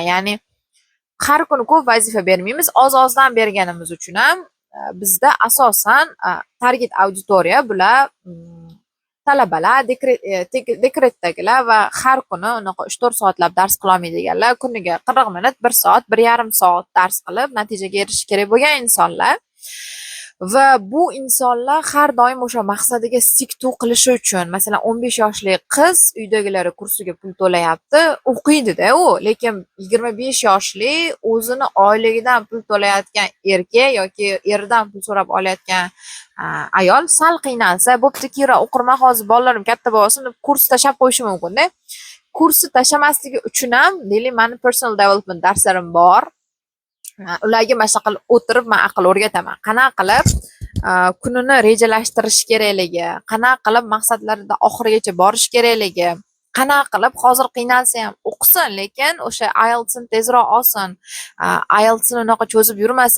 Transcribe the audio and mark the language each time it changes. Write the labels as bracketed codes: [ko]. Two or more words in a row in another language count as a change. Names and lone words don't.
[uz] Ya'ni har kuni ko'p vazifa bermaymiz, oz-ozdan berganimiz uchun ham bizda asosan target auditoriya bular talabalar, dekretdagilar va har kuni unaqa 3-4 soatlab dars qila olmaydiganlar, kuniga 40 minut, 1 soat, 1,5 soat dars qilib natijaga erishish kerak bo'lgan insonlar. Va bu insonlar har doim o'sha maqsadiga [en] stick to [uz] qilishi uchun, masalan 15 yoshli qiz uydagilari kursiga pul to'layapti, o'qiydi-da u, lekin 25 yoshli o'zini oyligidan pul to'layotgan erkak yoki eridan pul so'rab olayotgan ayol sal qiynalsa, bo'pti Kira, o'qirma hozir bolalarim katta bo'lsin deb kurs tashlab qo'yishi mumkin-da. Kursni tashlamasligi uchun ham, deylik, meni [en] personal development [uz] darslarim bor. Ularga mana shunaqa qilib o'tirib men aql o'rgataman. Qanaqa qilib kunini rejalashtirish kerakligi, qanaqa qilib maqsadlarida oxirigacha borish kerakligi, qanaqa qilib hozir qiynalsa ham o'qisin, lekin o'sha IELTSni tezroq olsin, IELTSni unaqa cho'zib yurmasin.